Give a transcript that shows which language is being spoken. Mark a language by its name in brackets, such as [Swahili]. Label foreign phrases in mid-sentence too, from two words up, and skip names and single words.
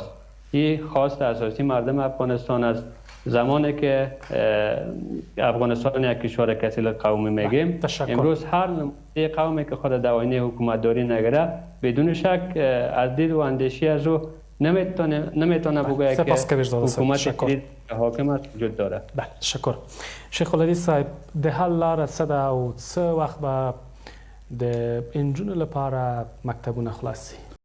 [Persian] این خواست اساسی مردم افغانستان است. زمانی که افغانستان یک کشور کثیر قومی میگیم، امروز هر نمونه قومی که خود در آینه حکومتداری نگره بدون شک از دید و اندیشی از او نمیتونه بگه که حکومت جدید حاکم است وجود داره. بله، تشکر. [Pashto] شیخ الحدیث صاحب، د حل لاره څه ده او څه وخت به د انجونو لپاره مکتبونه خلاص شي؟